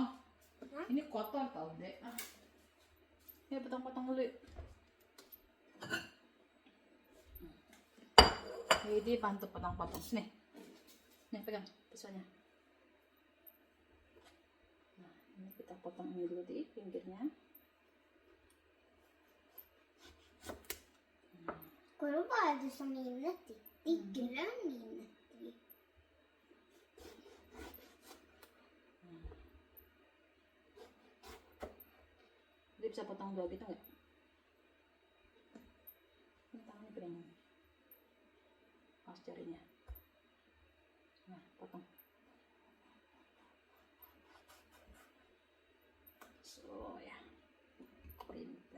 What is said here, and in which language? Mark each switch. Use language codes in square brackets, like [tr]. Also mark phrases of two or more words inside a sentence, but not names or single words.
[id] Ini kotor tau deh. Ya potong-potong dulu. Ini bantu potong-potong nih. Nih pegang pisaunya. Nah ini kita potong ini dulu di pinggirnya. [sv] Kolla vad är det som är inuti? Det är grön inuti. [id] Dia bisa potong dua gitu nggak? Ini tangannya pegang. Pas jarinya. Nah, potong. So ya, pinter.